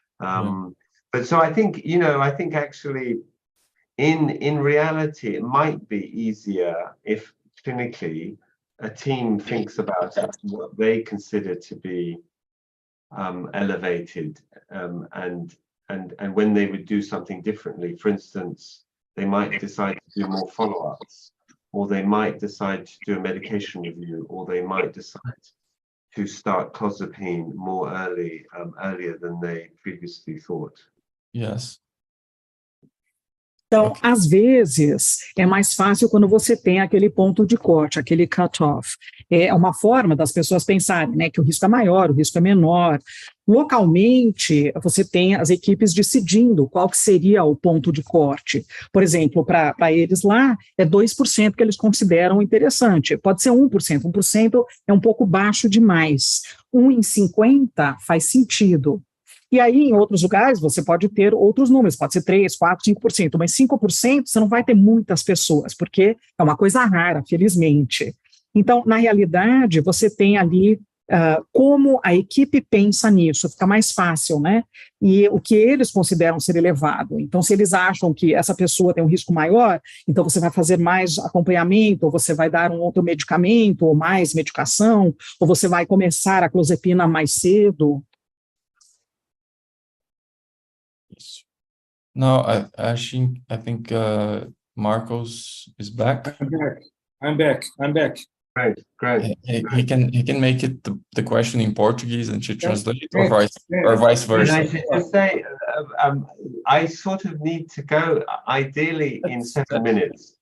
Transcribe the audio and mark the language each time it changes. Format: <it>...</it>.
<en>But so I think, actually in reality, it might be easier if clinically a team thinks about what they consider to be elevated, and when they would do something differently. For instance, they might decide to do more follow-ups, or they might decide to do a medication review, or they might decide to start clozapine more earlier than they previously thought. Yes.</en> <pt>Então, às vezes, é mais fácil quando você tem aquele ponto de corte, aquele cut-off. É uma forma das pessoas pensarem, né, que o risco é maior, o risco é menor. Localmente, você tem as equipes decidindo qual que seria o ponto de corte. Por exemplo, para eles lá, é 2% que eles consideram interessante. Pode ser 1%. 1% é um pouco baixo demais. 1 em 50 faz sentido. E aí, em outros lugares, você pode ter outros números, pode ser 3%, 4%, 5%, mas 5% você não vai ter muitas pessoas, porque é uma coisa rara, felizmente. Então, na realidade, você tem ali como a equipe pensa nisso, fica mais fácil, né? E o que eles consideram ser elevado. Então, se eles acham que essa pessoa tem um risco maior, então você vai fazer mais acompanhamento, ou você vai dar um outro medicamento, ou mais medicação, ou você vai começar a clozapina mais cedo. Isso.</pt> <en>Now, I think Marcos is back. I'm back. Great. He can make it the question in Portuguese and she translate it, or vice And versa. I should just say, I sort of need to go, ideally in 7 minutes.</en>